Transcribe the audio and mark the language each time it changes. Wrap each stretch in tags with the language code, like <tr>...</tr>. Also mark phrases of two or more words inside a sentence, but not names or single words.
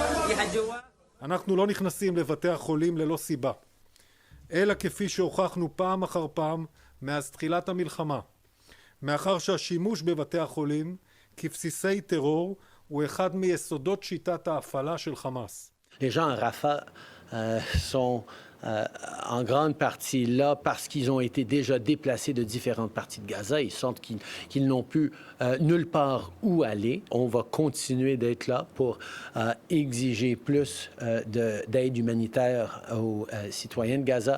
<he>אנחנו לא נכנסים לבתי החולים ללא סיבה, אלא כפי שהוכחנו פעם אחר פעם מאז תחילת המלחמה, מאחר שהשימוש בבתי החולים כבסיסי טרור הוא אחד מיסודות שיטת ההפעלה של חמאס.</he> <fr>Les gens à Rafah sont en grande partie là parce qu'ils ont été déjà déplacés de différentes parties de Gaza. Ils sentent qu'ils n'ont plus nulle part où aller. On va continuer d'être là pour exiger plus d'aide humanitaire aux citoyens de Gaza.</fr>